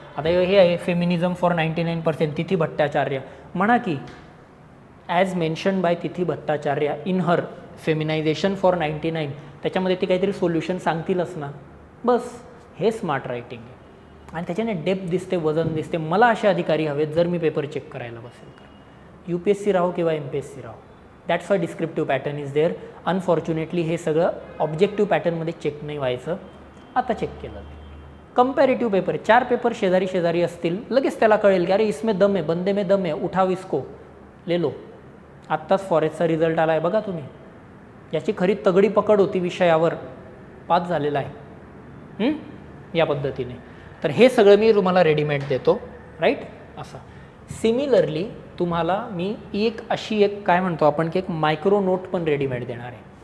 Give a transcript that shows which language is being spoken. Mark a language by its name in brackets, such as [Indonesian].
[Marathi] आता हे आहे फेमिनिझम फॉर 99%, तिथी भट्टाचार्य म्हणा की [English] as mention by Tithi Bhattacharya in her feminisation for 99, [Marathi] त्याच्यामध्ये ती काहीतरी सोल्युशन सांगतीलच ना. बस हे स्मार्ट रायटिंग आहे. आणि त्याच्याने डेप्थ दिसते, वजन दिसते. मला असे अधिकारी हवेत जर मी पेपर चेक करायला बसेल तर, UPSC राहो किंवा MPSC राहो. [English] That's why descriptive pattern is there. [Marathi] Unfortunately हे सगळं ऑब्जेक्टिव्ह पॅटर्नमध्ये चेक नाही व्हायचं, आता चेक केलं जाईल. कंपॅरेटिव्ह पेपर, 4 पेपर शेजारी शेजारी असतील, लगेच त्याला कळेल की अरे [Hindi] इसमें दम है, बंदे में दम है, उठाव इसको, ले लो. [Marathi] आत्ताच फॉरेस्टचा रिझल्ट आला आहे बघा तुम्ही, याची खरी तगडी पकड होती विषयावर, पास झालेला आहे या पद्धतीने. तर हे सगळं मी तुम्हाला रेडीमेड देतो, राईट. असं सिमिलरली तुम्हाला मी एक अशी एक काय म्हणतो आपण की एक मायक्रो नोट पण रेडीमेड देणार आहे.